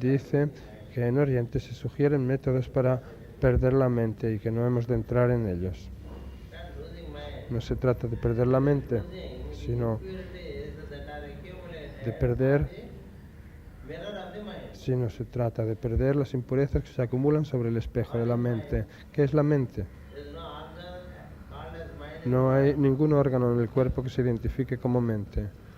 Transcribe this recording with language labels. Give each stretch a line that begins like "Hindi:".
Spanish: dice que en Oriente se sugieren métodos para perder la mente y que no hemos de entrar en ellos.
English: not losing mind.
Spanish: No se trata de perder la mente, sino
English: Impurities that are accumulated
Spanish: de perder,
English: are the mirror of the mind.
Spanish: sino se trata de perder las impurezas que se acumulan sobre el espejo de la mente. ¿Qué es la mente?
English: There is no organ called as mind.
Spanish: No hay ningún órgano en el cuerpo que se identifique como mente.